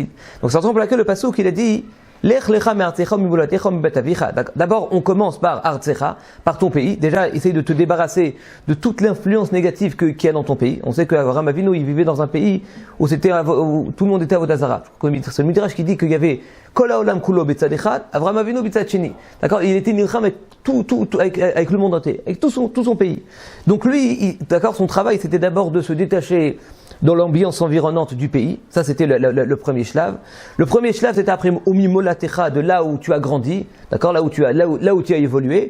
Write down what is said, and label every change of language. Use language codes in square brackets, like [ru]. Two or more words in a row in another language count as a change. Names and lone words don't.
[fr] Donc c'est la raison pour laquelle le passouk, il a dit d'abord, on commence par Artsecha, par ton pays. Déjà, essaye de te débarrasser de toute l'influence négative qu'il y a dans ton pays. On sait qu'Avraham Avinu, il vivait dans un pays où tout le monde était à Vodazara. C'est le Midrash qui dit qu'il y avait [he] כל העולם כולו בצד אחד, אברהם אבינו בצד שני. [fr] D'accord? Il était nilcham avec le monde entier, avec tout son pays. Donc lui, d'accord, son travail, c'était d'abord de se détacher dans l'ambiance environnante du pays. Ça, c'était le premier shlav. Le premier shlav, c'était après [he] וממ מולדתך, [fr] de là où tu as grandi, d'accord, là où tu as évolué.